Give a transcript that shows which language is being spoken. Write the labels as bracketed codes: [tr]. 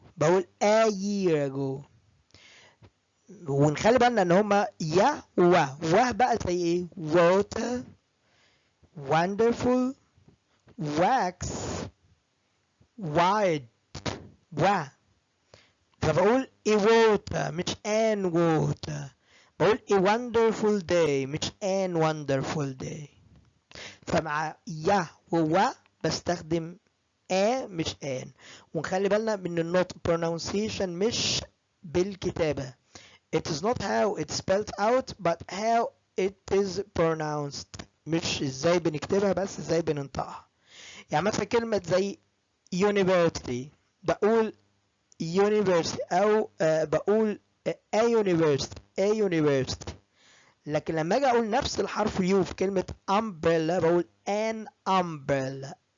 [ar] بقول [en] a year ago. [ar] ونخلي بالنا ان هما يا و بقى زي ايه water, wonderful, wax, wide فبقول [en] a water [ar] مش [en] an water. بقول a wonderful day مش an wonderful day. [ar] فمع يا و بستخدم a مش an. ونخلي بالنا من النطق pronunciation مش بالكتابة. [en] It is not how it's spelled out but how it is pronounced. [ar] مش ازاي بنكتبها بس ازاي بننطقها. يعني مثلا كلمة زي university بقول university او بقول [en] a university. [ar] لكن لما اجي اقول نفس الحرف يو في كلمة umbrella بقول [en] an umbrella.